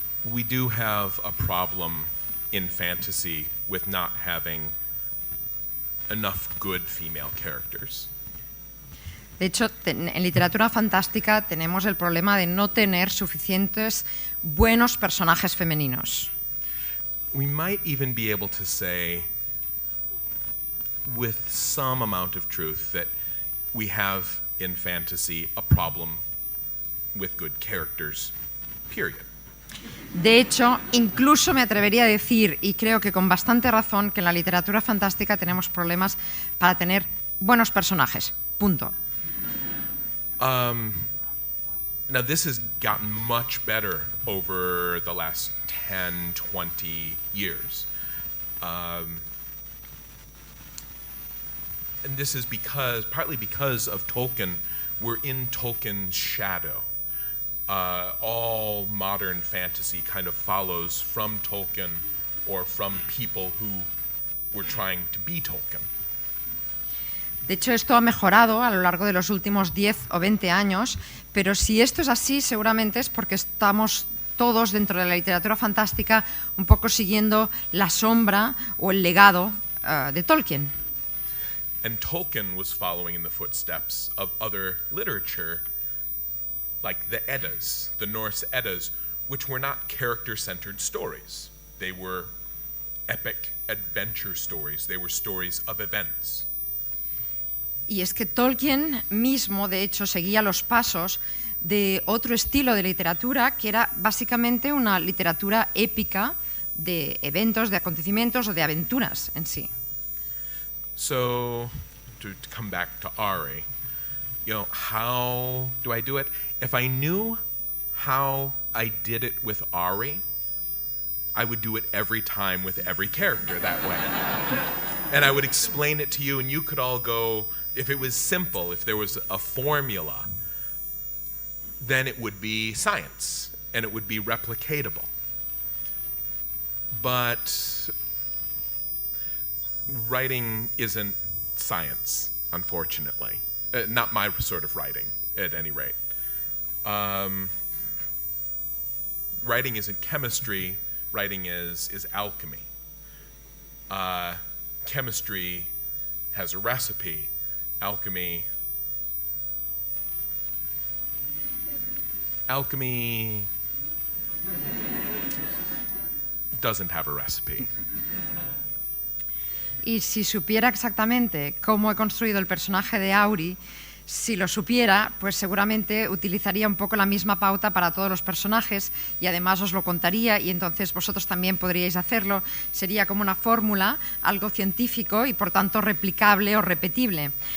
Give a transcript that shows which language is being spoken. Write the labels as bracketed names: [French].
[English] We do have a problem in fantasy with not having enough good female characters. [Spanish] De hecho, en literatura fantástica tenemos el problema de no tener suficientes buenos personajes femeninos. [English] We might even be able to say, with some amount of truth, that we have in fantasy a problem with good characters, period. [Spanish] De hecho, incluso me atrevería a decir, y creo que con bastante razón, que en la literatura fantástica tenemos problemas para tener buenos personajes. Punto. [English] Now, this has gotten much better over the last 10, 20 years. And this is partly because of Tolkien. We're in Tolkien's shadow. All modern fantasy kind of follows from Tolkien or from people who were trying to be Tolkien. [Spanish] De hecho, esto ha mejorado a lo largo de los últimos 10 o 20 años, pero si esto es así, seguramente es porque estamos todos dentro de la literatura fantástica un poco siguiendo la sombra o el legado de Tolkien. [English] And Tolkien was following in the footsteps of other literature, like the Eddas, the Norse Eddas, which were not character-centered stories. They were epic adventure stories. They were stories of events. [Spanish] Y es que Tolkien mismo, de hecho, seguía los pasos de otro estilo de literatura que era básicamente una literatura épica de eventos, de acontecimientos o de aventuras en sí. [English] So, to come back to Ari, how do I do it? If I knew how I did it with Ari, I would do it every time with every character that way. And I would explain it to you, and you could all go, if it was simple, if there was a formula, then it would be science, and it would be replicatable. But writing isn't science, unfortunately. Not my sort of writing, at any rate. Writing isn't chemistry, writing is alchemy. Chemistry has a recipe, alchemy doesn't have a recipe. [Spanish] Y si supiera exactamente cómo he construido el personaje de Auri, si lo supiera, pues seguramente utilizaría un poco la misma pauta para todos los personajes y además os lo contaría y entonces vosotros también podríais hacerlo. Sería como una fórmula, algo científico y por tanto replicable o repetible.